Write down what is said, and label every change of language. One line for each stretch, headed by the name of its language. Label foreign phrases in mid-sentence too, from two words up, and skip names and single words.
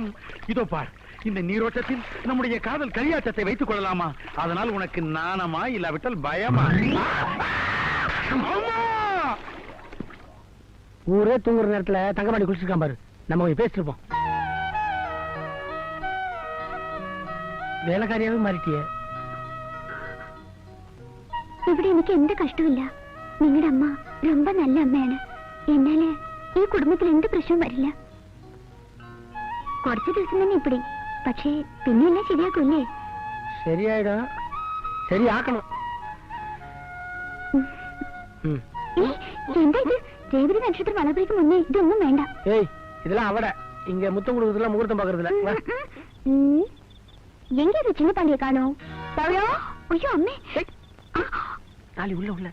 Tamil: இதோ பார், இந்த நீரோட்டத்தில் நம்முடைய காதல் கரியாச்சத்தை வைத்துக் கொள்ளலாமா? அதனால் உனக்கு நாணமா இல்லாவிட்டால் பயமா? அம்மா! ஊரே தூங்குற நேரத்துல தங்கமாடி குளிச்சிருக்கான் பாரு, நம்ம கொஞ்சம் பேசிட்டு இருப்போம். வேலைக்காரியாவே மாறிட்டியே.
Malayalam: ഇവിടെ എനിക്ക് എന്ത് കഷ്ടമില്ല. നിങ്ങളുടെ അമ്മ ரொம்ப നല്ല അമ്മയാണ്. എന്നാല് ഈ കുടുംബത്തിൽ എന്ത് പ്രശ്നവും വരില്ല. കുറച്ച് ദിവസം തന്നെ ഇപ്പടി, പക്ഷേ പിന്നെല്ലാം ശരിയാക്കൂല്ലേ? ശരിയായിടാ, ശരിയാക്കണം. എന്താ ഇത്? രേവതി നക്ഷത്രം വളർത്തേക്ക് മുന്നേ ഇതൊന്നും വേണ്ട.
Tamil: ஏய், இதெல்லாம் அவட இங்க முத்தம் கொடுக்கறதுல முகூர்த்தம் பாக்குறதுல. எங்க இது சின்ன பாண்டிய காணோம்? ஐயோ அம்மே, நாளை உள்ள உள்ள.